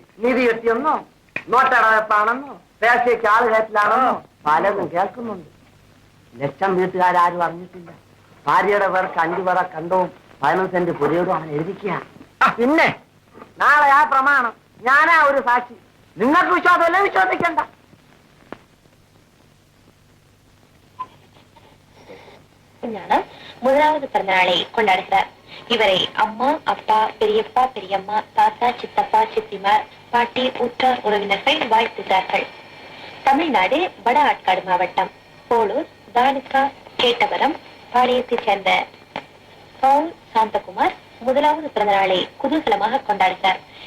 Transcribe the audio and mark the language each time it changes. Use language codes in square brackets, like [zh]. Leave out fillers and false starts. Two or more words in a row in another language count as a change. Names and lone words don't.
[ml] നിധി കിട്ടിയെന്നോ നോട്ടടവെപ്പാണെന്നോ പേശയ്ക്ക് ആള് കയറ്റിലാണെന്നോ പലതും കേൾക്കുന്നുണ്ട്. ലക്ഷം വീട്ടുകാരും അറിഞ്ഞിട്ടില്ല. ഭാര്യയുടെ പേർക്ക് 5 പറ കണ്ടവും 15 സെന്റ് പുരയോടും അവൻ എഴുതിക്കുക. പിന്നെ നാളെ ആ പ്രമാണം ഞാനാ ഒരു സാക്ഷി. നിങ്ങൾക്ക് വിശ്വാസമല്ലേ? വിശ്വസിക്കണ്ട. [ta] முதலாவது பிறந்தநாளை கொண்டாடுகிறார். இவரை அம்மா, அப்பா, பெரியப்பா, பெரியம்மா, தாத்தா, சித்தப்பா, சித்திமார், பாட்டி, உற்றார் உறவினர்கள் வாழ்த்துகிறார்கள். தமிழ்நாடு வட ஆட்காடு மாவட்டம் போலூர் தாலுகா கேட்டவரம் பாளையத்தைச் சேர்ந்த பவுல் சாந்தகுமார் முதலாவது பிறந்தநாளை குதூகலமாக கொண்டாடுகிறார்.